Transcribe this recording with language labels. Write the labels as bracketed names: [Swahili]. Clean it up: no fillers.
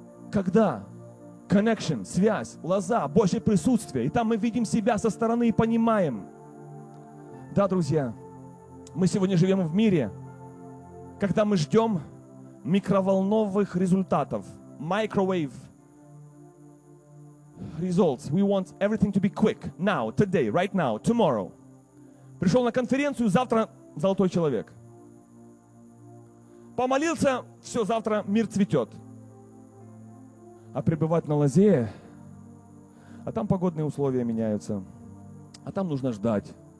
[Russian] Когда? Connection, связь, лоза, Божье присутствие. И там мы видим себя со стороны и понимаем. Да, друзья, мы сегодня живем в мире, когда мы ждем микроволновых результатов. [English] Microwave results. We want everything to be quick. Now, today, right now, tomorrow. [Russian] Пришел на конференцию, завтра золотой человек. Помолился, все, завтра мир цветет. А пребывать на лозе, а там погодные условия меняются. А там нужно ждать.